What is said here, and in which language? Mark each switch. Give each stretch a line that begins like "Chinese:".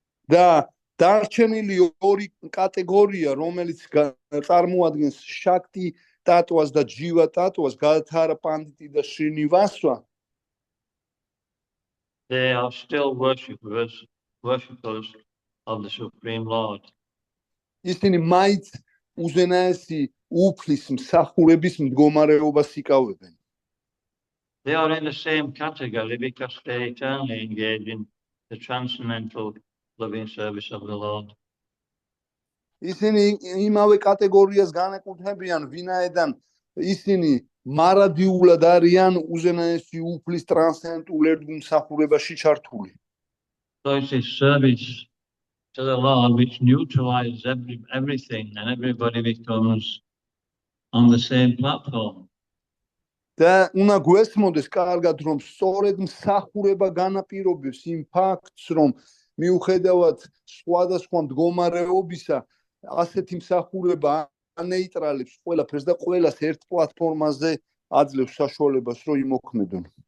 Georgian: და დარჩენილი ორი კატეგორია, რომელიც წარმოადგენს Shakti Tattvas და Jiva Tattvas, Gadadhara Panditi და Srinivasa,
English: they are still worshippers of the Supreme Lord.
Georgian: ისინი მაინც უზენაესი უფლის მსახურების მდგომარეობას იკავებენ.
English: They are in the same category because they eternally engage in the transcendental loving service of the Lord.
Georgian: ისინი იმავე კატეგორიას განეკუთვნებიან, ვინაიდან ისინი მარადიულად არიან უზენაესი უფლის ტრანსცენდენტულ ერთგულმსახურებაში ჩართული.
English: So it's a service to the Lord which neutralizes everything, and everybody becomes on the same platform.
Georgian: და უნდა გვესმოდეს კარგად, რომ სწორედ მსახურება განაპირობებს იმ ფაქტს, რომ მიუხედავად სხვადასხვა მდგომარეობისა, ასეთი მსახურება ანეიტრალებს ყველაფერს და ყველას ერთ პლატფორმაზე აძლევს sაშუალებას, რომ იმოქმედონ.